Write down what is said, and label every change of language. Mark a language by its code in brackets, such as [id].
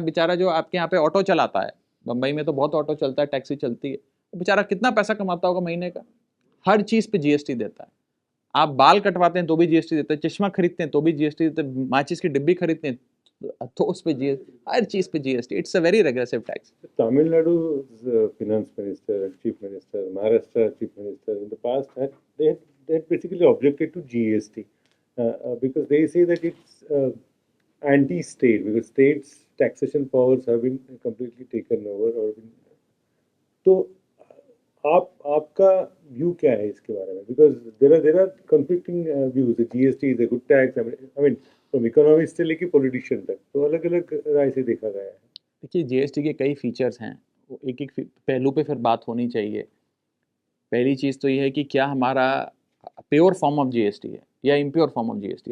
[hi] अब बेचारा जो आपके यहाँ पे ऑटो चलाता है, बम्बई में तो बहुत ऑटो चलता है, टैक्सी चलती है, तो बेचारा कितना पैसा कमाता होगा महीने का, हर चीज़ पे जीएसटी देता है। आप बाल कटवाते हैं तो भी जीएसटी देते हैं, चश्मा खरीदते हैं तो भी जीएसटी देते हैं, माचिस की डिब्बी खरीदते हैं तो उस पे जीएसटी, हर चीज़ पे GST. [en] It's a very regressive tax. Tamil Nadu's finance minister, chief minister, Maharashtra chief minister in the past they had basically objected to GST because they say that it's anti-state, because states' taxation powers have been completely taken over or been, [hi] तो आपका view क्या है इसके बारे में? [en] Because there are conflicting views. The GST is a good tax. I mean from economist [hi] से लेके politician तक तो अलग अलग राय से देखा गया है। देखिए, जीएसटी के कई फीचर्स हैं, वो एक एक पहलू पे फिर बात होनी चाहिए। पहली चीज़ तो ये है कि क्या हमारा [en] pure form of GST [hi] है या [en] Impure form of GST.